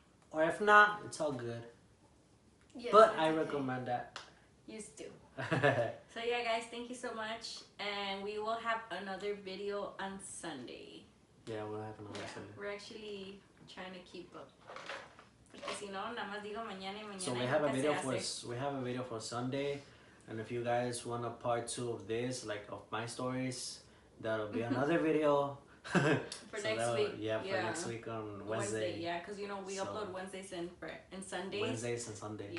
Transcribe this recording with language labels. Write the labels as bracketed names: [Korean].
[English] Or if not, it's all good. Yes, but I recommend that. Used to. So yeah, guys, thank you so much, and we will have another video on Sunday. Yeah, we'll have another Sunday. We're actually trying to keep up. [Spanish] Porque si no, nada más digo mañana y mañana. [English] So we have a video for Sunday, and if you guys want a part 2 of this, like of my stories, that'll be another video. For next week. Yeah, for next week on Wednesday. Yeah, because you know we upload Wednesdays and Sundays. Wednesdays and Sundays.